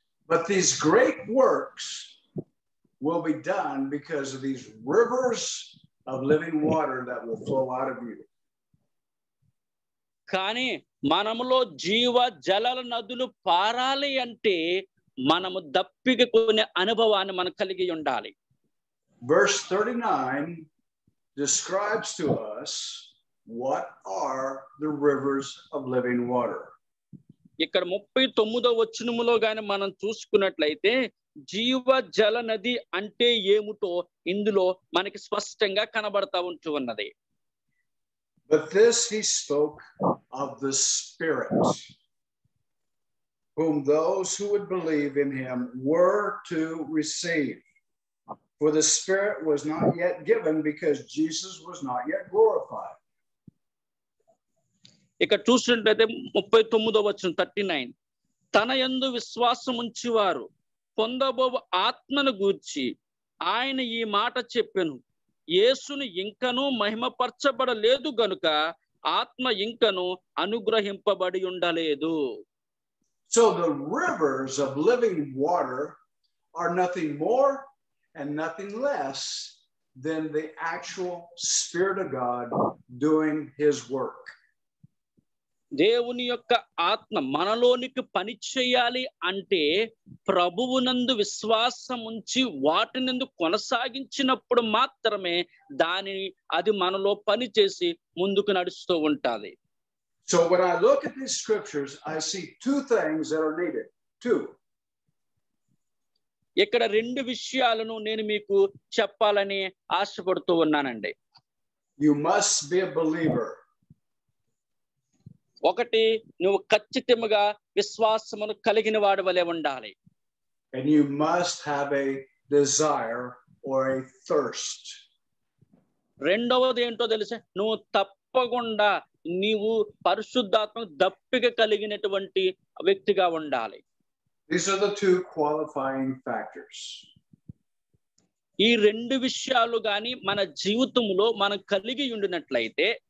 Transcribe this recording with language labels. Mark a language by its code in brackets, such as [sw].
[en] But these great works will be done because of these rivers of living water that will flow out of you. [te] కానీ మనములో జీవ జలాల నదులు పారాలి అంటే మనము దప్పిక కొనే అనుభవాన్ని మనం కలిగి ఉండాలి. [en] Verse 39 describes to us what are the rivers of living water. [te] ఇక్కడ 39వ వచనములో గాని మనం చూసుకున్నట్లయితే జీవ జల నది అంటే ఏమిటో ఇందులో మనకి స్పష్టంగా కనబడతా ఉంటున్నది. [en] But this he spoke of the Spirit, whom those who would believe in him were to receive. For the Spirit was not yet given because Jesus was not yet glorified. [te] ఇక్కడ చూసినట్లయితే 39వ వచనం 39 తన యందు విశ్వాసం ఉంచువారు పొందబోవు ఆత్మను గూర్చి ఆయన ఈ మాట చెప్పెను. యేసును ఇంకను మహిమపరచబడలేదు గనుక ఆత్మ ఇంకను అనుగ్రహింపబడి ఉండలేదు. [en] So the rivers of living water are nothing more and nothing less than the actual Spirit of God doing his work. [te] దేవుని యొక్క ఆత్మ మనలోనికి పని చేయాలి అంటే ప్రభువునందు విశ్వాసం ఉంచి వాటినందు కొనసాగించినప్పుడు మాత్రమే అది మనలో పని చేసి ముందుకు నడుస్తూ ఉంటది. [en] So when I look at these scriptures, I see two things that are needed. Two. [te] ఇక్కడ రెండు విషయాలను నేను మీకు చెప్పాలని ఆశపడుతూ ఉన్నానండి. [en] You must be a believer. [te] ఒకటి, నువ్వు ఖచ్చితంగా విశ్వాసమును కలిగిన వాడి వలె ఉండాలి. [en] And you must have a desire or a thirst. [te] రెండవది ఏంటో తెలుసా, నువ్వు తప్పకుండా నీవు పరిశుద్ధాత్మ దప్పిక కలిగినటువంటి వ్యక్తిగా ఉండాలి. [en] These are the two qualifying factors. [te] ఈ రెండు విషయాలు గాని మన జీవితంలో మనం కలిగి ఉండినట్లయితే,